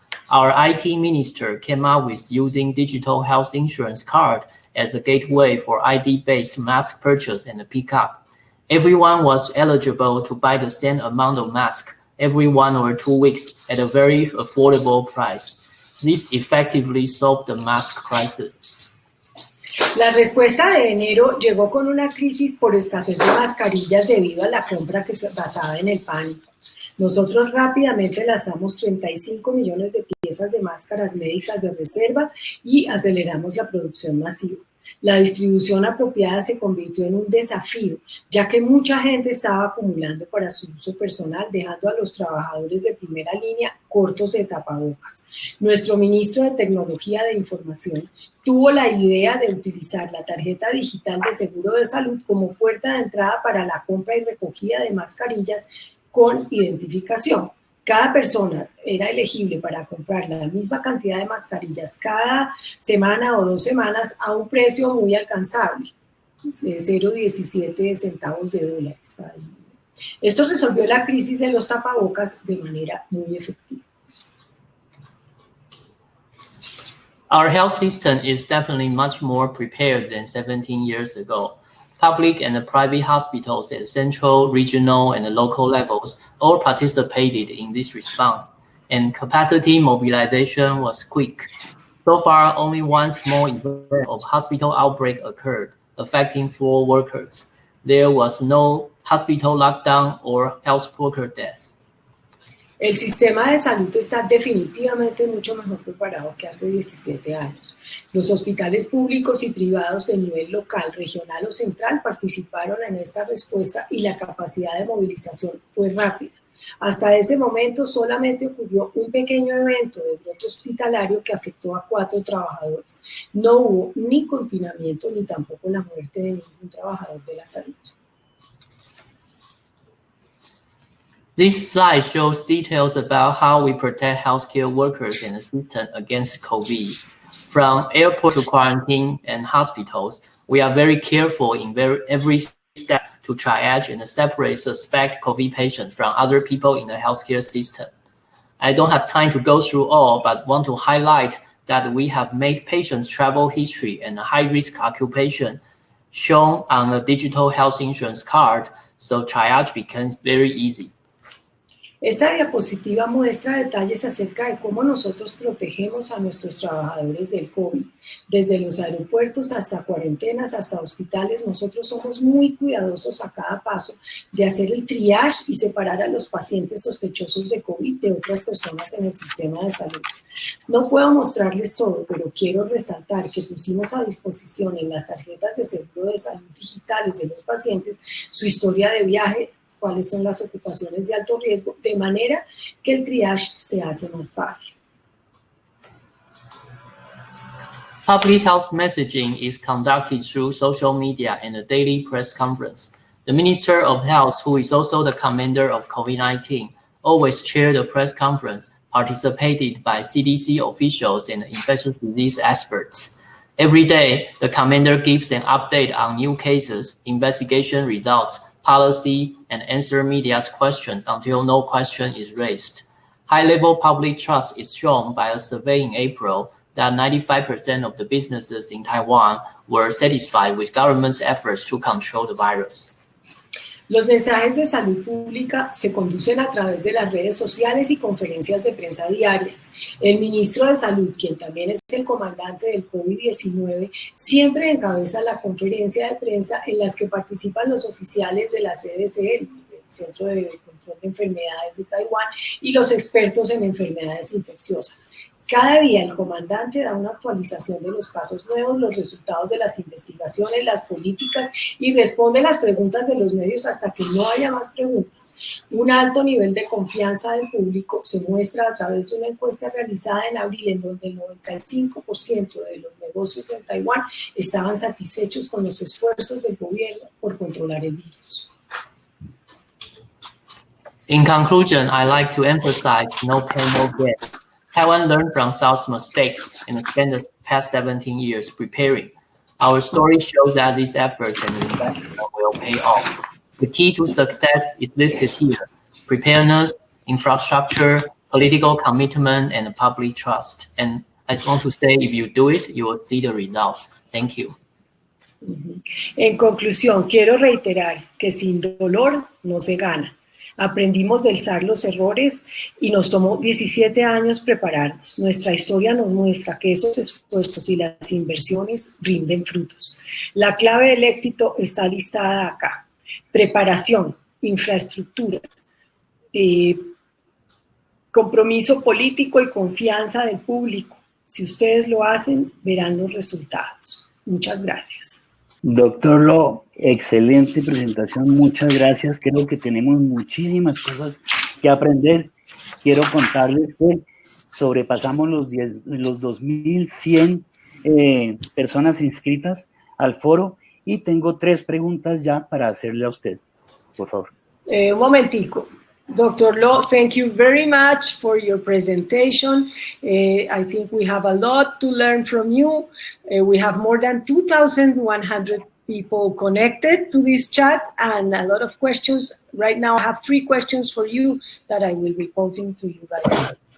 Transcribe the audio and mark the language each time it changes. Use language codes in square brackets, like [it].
[en] Our IT minister came up with using digital health insurance card as a gateway for ID-based mask purchase and pickup. Everyone was eligible to buy the same amount of mask every 1 or 2 weeks at a very affordable price. This effectively solved the mask crisis. [es] La respuesta de enero llegó con una crisis por escasez de mascarillas debido a la compra que se basaba en el pánico. Nosotros rápidamente lanzamos 35 millones de piezas de máscaras médicas de reserva y aceleramos la producción masiva. La distribución apropiada se convirtió en un desafío, ya que mucha gente estaba acumulando para su uso personal, dejando a los trabajadores de primera línea cortos de tapabocas. Nuestro ministro de Tecnología de Información tuvo la idea de utilizar la tarjeta digital de seguro de salud como puerta de entrada para la compra y recogida de mascarillas con identificación. Cada persona era elegible para comprar la misma cantidad de mascarillas cada semana o 2 semanas a un precio muy alcanzable, de 0,17 centavos de dólar. Esto resolvió la crisis de los tapabocas de manera muy efectiva. [en] Our health system is definitely much more prepared than 17 years ago. Public and private hospitals at central, regional, and local levels all participated in this response, and capacity mobilization was quick. So far, only one small event of hospital outbreak occurred, affecting 4 workers. There was no hospital lockdown or health worker deaths. [es] El sistema de salud está definitivamente mucho mejor preparado que hace 17 años. Los hospitales públicos y privados de nivel local, regional o central participaron en esta respuesta y la capacidad de movilización fue rápida. Hasta ese momento solamente ocurrió un pequeño evento de brote hospitalario que afectó a 4 trabajadores. No hubo ni confinamiento ni tampoco la muerte de ningún trabajador de la salud. [en] This slide shows details about how we protect healthcare workers and the system against COVID. From airport to quarantine and hospitals, we are very careful in every step to triage and separate suspect COVID patients from other people in the healthcare system. I don't have time to go through all, but want to highlight that we have made patients' travel history and high-risk occupation shown on a digital health insurance card, so triage becomes very easy. [es] Esta diapositiva muestra detalles acerca de cómo nosotros protegemos a nuestros trabajadores del COVID. Desde los aeropuertos hasta cuarentenas, hasta hospitales, nosotros somos muy cuidadosos a cada paso de hacer el triage y separar a los pacientes sospechosos de COVID de otras personas en el sistema de salud. No puedo mostrarles todo, pero quiero resaltar que pusimos a disposición en las tarjetas de seguro de salud digitales de los pacientes su historia de viaje, cuáles son las ocupaciones de alto riesgo, de manera que el triage se hace más fácil. [en] Public health messaging is conducted through social media and a daily press conference. The Minister of Health, who is also the commander of COVID-19, always chaired the press conference, participated by CDC officials and infectious disease experts. Every day, the commander gives an update on new cases, investigation results, policy, and answer media's questions until no question is raised. High-level public trust is shown by a survey in April that 95% of the businesses in Taiwan were satisfied with government's efforts to control the virus. [es] Los mensajes de salud pública se conducen a través de las redes sociales y conferencias de prensa diarias. El ministro de Salud, quien también es el comandante del COVID-19, siempre encabeza la conferencia de prensa en las que participan los oficiales de la CDC, el Centro de Control de Enfermedades de Taiwán, y los expertos en enfermedades infecciosas. Cada día el comandante da una actualización de los casos nuevos, los resultados de las investigaciones, las políticas y responde las preguntas de los medios hasta que no haya más preguntas. Un alto nivel de confianza del público se muestra a través de una encuesta realizada en abril en donde el 95% de los negocios en Taiwán estaban satisfechos con los esfuerzos del gobierno por controlar el virus. [en] In conclusion, I like to emphasize no pain, no gain. Taiwan learned from South's mistakes and spent the past 17 years preparing. Our story shows that these efforts and investment will pay off. The key to success is listed here: preparedness, infrastructure, political commitment and public trust. And I just want to say, if you do it, you will see the results. Thank you. [es] En conclusión, quiero reiterar que sin dolor no se gana. Aprendimos del SARS los errores y nos tomó 17 años prepararnos. Nuestra historia nos muestra que esos esfuerzos y las inversiones rinden frutos. La clave del éxito está listada acá. Preparación, infraestructura, compromiso político y confianza del público. Si ustedes lo hacen, verán los resultados. Muchas gracias. Doctor Lo, excelente presentación, muchas gracias. Creo que tenemos muchísimas cosas que aprender. Quiero contarles que sobrepasamos los 2.100 personas inscritas al foro y tengo 3 preguntas ya para hacerle a usted, por favor. Un momentico. Dr. [en] Lo, thank you very much for your presentation. I think we have a lot to learn from you. We have more than 2,100 people connected to this chat and a lot of questions. Right now, I have 3 questions for you that I will be posing to you guys.